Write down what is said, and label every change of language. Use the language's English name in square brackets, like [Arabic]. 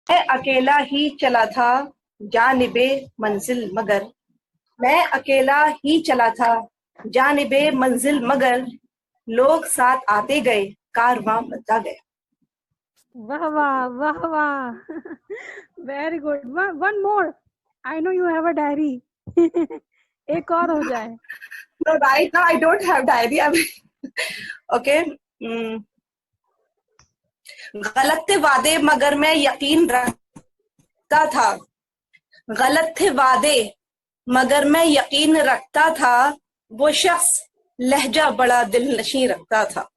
[Hindi] अकेला ही चला था जानिबे मंजिल मगर, मैं अकेला ही चला था जानिबे मंजिल मगर, लोग साथ आते गए कारवां बढ़ता गया। वाह वाह वाह वाह [English] Very good. One more, I know you have a diary [Hindi] एक और हो जाए। [English] No, right now I don't have diary. Okay. [Hindi] गलत थे वादे मगर मैं यकीन रखता था, गलत थे वादे मगर मैं यकीन रखता था, वो शख्स लहजा बड़ा दिल नशी रखता था।